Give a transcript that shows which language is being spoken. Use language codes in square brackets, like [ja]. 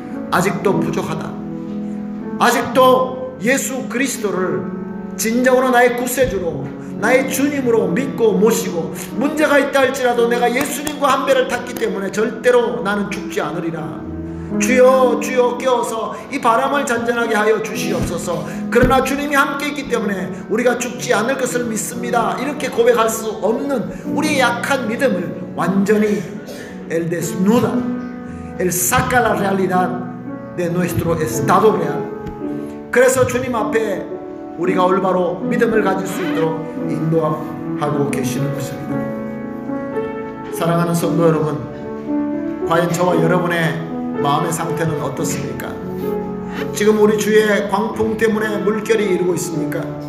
[ko] 아직도 부족하다, 아직도 예수 그리스도를 진정으로 나의 구세주로, 나의 주님으로 믿고 모시고, 문제가 있다 할지라도 내가 예수님과 한 배를 탔기 때문에 절대로 나는 죽지 않으리라. 주여 주여 깨어서 이 바람을 잔잔하게 하여 주시옵소서. 그러나 주님이 함께 있기 때문에 우리가 죽지 않을 것을 믿습니다. 이렇게 고백할 수 없는 우리의 약한 믿음을 완전히 [es] el desnuda, el saca la realidad de nuestro estado real. [ko] 그래서 주님 앞에 우리가 올바로 믿음을 가질 수 있도록 인도하고 계시는 것입니다. 사랑하는 성도 여러분, 과연 저와 여러분의 마음의 상태는 어떻습니까? 지금 우리 주의 광풍 때문에 물결이 이루고 있습니까?